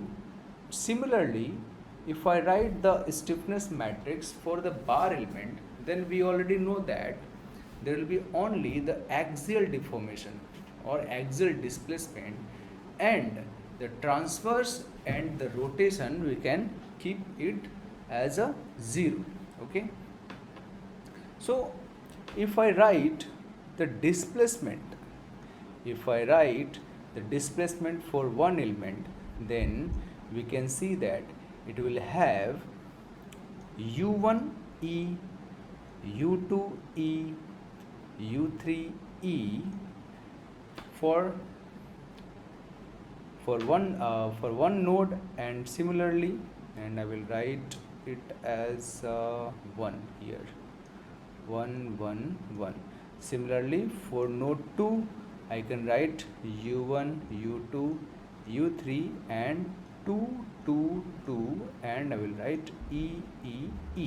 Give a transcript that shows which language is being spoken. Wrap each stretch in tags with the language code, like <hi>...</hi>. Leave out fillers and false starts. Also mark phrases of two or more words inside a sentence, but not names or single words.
<en>Similarly, if I write the stiffness matrix for the bar element, then we already know that there will be only the axial deformation or axial displacement, and the transverse and the rotation we can keep it as a 0. Okay, so if I write the displacement, if I write the displacement for one element, then we can see that it will have u1e, u2e, u3e for one node, and similarly, and I will write it as 1 here, 1 1 1. Similarly, for node 2, I can write u1, u2, u3 and 2 2 2, and I will write e e e.</en>